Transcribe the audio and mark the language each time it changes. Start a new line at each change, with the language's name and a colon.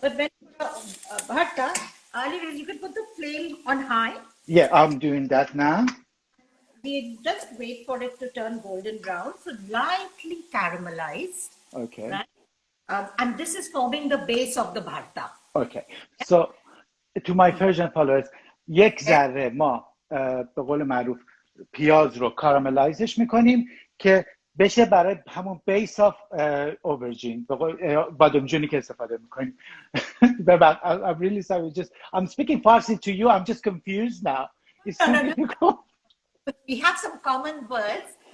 English: But when bharta, Alirez, you can put the flame on high. Yeah, I'm doing that now. We just wait for it to turn golden brown, so lightly caramelized. Okay. Right? And this is forming the base of the bharta. Okay. So to my Persian followers,
Persian: یک ذره ما به قول معروف پیاز رو کاراملایزش میکنیم که بشه برای همون
English: base of aubergine
Persian: بادمجونی که استفاده میکنیم.
English: I'm really sorry. I'm speaking Farsi to you. I'm just confused now. It's too difficult. We have some common words.